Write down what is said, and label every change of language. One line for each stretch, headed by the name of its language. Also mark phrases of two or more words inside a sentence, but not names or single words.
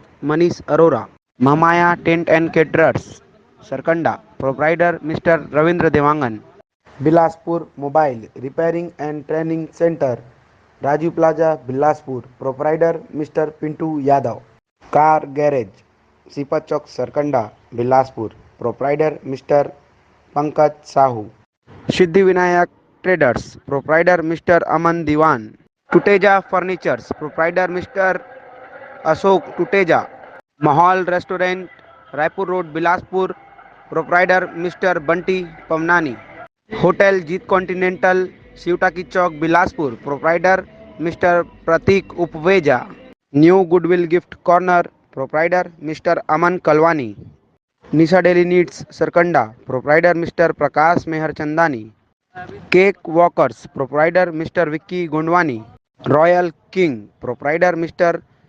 English: Manish Arora. Mamaya Tent and Caterers, Sarkanda, Proprietor Mr. Ravindra Devangan. Bilaspur Mobile Repairing and Training Center, Raju Plaza, Bilaspur, Proprietor Mr. Pintu Yadav. Car Garage, Sipat Chowk, Sarkanda, Bilaspur, Proprietor Mr. Pankaj Sahu. Siddhi Vinayak Traders, Proprietor Mr. Aman Diwan. Tuteja Furnitures, Proprietor Mr. Ashok Tuteja. Mahal Restaurant, Raipur Road, Bilaspur, Proprietor Mr. Bunty Pamnani. Hotel Jeet Continental, Siutaki Chowk, Bilaspur, Proprietor Mr. Pratik Upveja. New Goodwill Gift Corner, Proprietor Mr. Aman Kalwani. Nisha Daily Needs, Sarkanda, Proprietor Mr. Prakash Mehar Chandani. Cake Walkers, Proprietor Mr. Vicky Gondwani. Royal King, Proprietor Mr.